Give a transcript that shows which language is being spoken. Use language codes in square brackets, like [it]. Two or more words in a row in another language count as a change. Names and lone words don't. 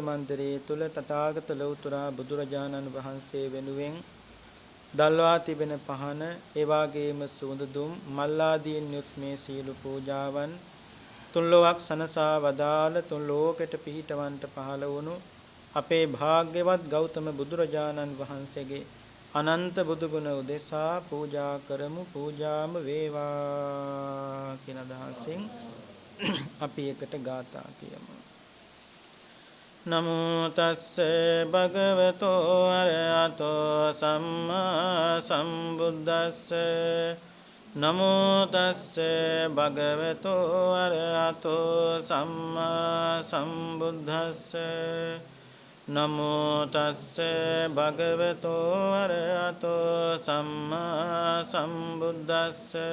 [si] මන්දිරයේ තුල තථාගත ලෞතර බුදුරජාණන් වහන්සේ වෙනුවෙන් දල්වා තිබෙන පහන ඒ වාගේම සුවඳ දුම් මල්ලාදීන් යුත් මේ සීල පූජාවන් තුන්ලොවක් සනසා වදාළ තුන් ලෝකෙට පිහිටවන්ට පහළ වුණු අපේ භාග්‍යවත් ගෞතම බුදුරජාණන් වහන්සේගේ අනන්ත බුදු ගුණ උදෙසා පූජා කරමු පූජාම වේවා කියන අදහසින් අපි එකට ගාථා කියමු [pi] නමෝ තස්ස භගවතෝ අරහතෝ සම්මා සම්බුද්දස්ස නමෝ තස්ස භගවතෝ අරහතෝ සම්මා සම්බුද්දස්ස නමෝ තස්ස භගවතෝ අරහතෝ සම්මා සම්බුද්දස්ස